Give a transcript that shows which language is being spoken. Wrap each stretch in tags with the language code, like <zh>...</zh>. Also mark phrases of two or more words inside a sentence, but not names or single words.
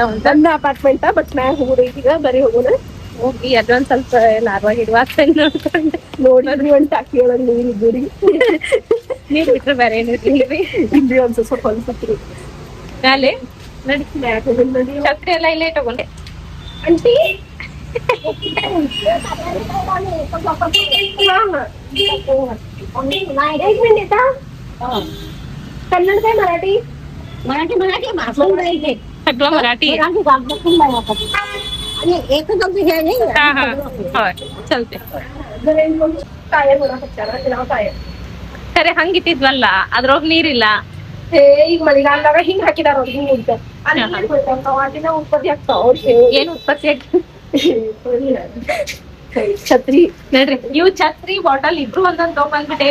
<kn>ಒಂದ ಅಪಾರ್ಟ್ಮೆಂಟ್, ಬಟ್ ಮ್ಯಾಗ ಹೋಗುದು ಈಗ. ಬರೀ ಹೋಗುಣ. ಹೋಗಿ ಅದೊಂದ್ ಸ್ವಲ್ಪ ಲಾರ್ವಾ ಹಿಡುವ ನೋಡ್ಕೊಂಡು ನೋಡಿ ಒಂದ್ ಟಾಕಿ ಒಳಗ್ ನೀರ್ ಇದ್ದೀರಿ. ನೀರ್ ಬಿಟ್ರೆ ಬೇರೆ ಏನಿರ್ಲಿ. ಇಲ್ಲಿ ಒಂದ್ ಸ್ವಲ್ಪ ಹೊಲ್ಸತ್ರಿ ಮ್ಯಾಲೆ ನಡಿ. ಮ್ಯಾಗ ಹೋಗುನ್ ನೋಡಿ. ಛತ್ರಿ ಎಲ್ಲ ಇಲ್ಲೇ ತಗೊಂಡೆ.</kn> <mr>ಆಂಟಿ कन्नड काय मराठी? मराठी मराठी भाषण पाहिजे. सगळं मराठी आहे. आणि एकच अगदी हे नाही. हा हा होय चलते. काय बोला काय</mr> <kn>ಖರೆ ಹಂಗಿಟ್ಟಿದ್ವಲ್ಲ, ಅದ್ರೊಳಗ್ ನೀರಿಲ್ಲ. हे ಈಗ ಮಳೆಗಾಲದಾಗ ಹಿಂಗ್ ಹಾಕಿದಾರ ಅವ್ರು. ಹಿಂಗ್ ಇರ್ತದೆ ಅಲ್ಲಿ ವಾಟಿನ ಉತ್ಪತ್ತಿ ಆಗ್ತಾವ. ಅವ್ರಿಗೆ ಏನ್ ಉತ್ಪತ್ತಿ ಛತ್ರಿ ನೋಡ್ರಿ, ಇವ್ ಛತ್ರಿ ಬಾಟಲ್ ಇಬ್ರು ಒಂದೊಂದ್ ತಗೊಂಡ್ಬಿಟ್ಟೆ.</kn>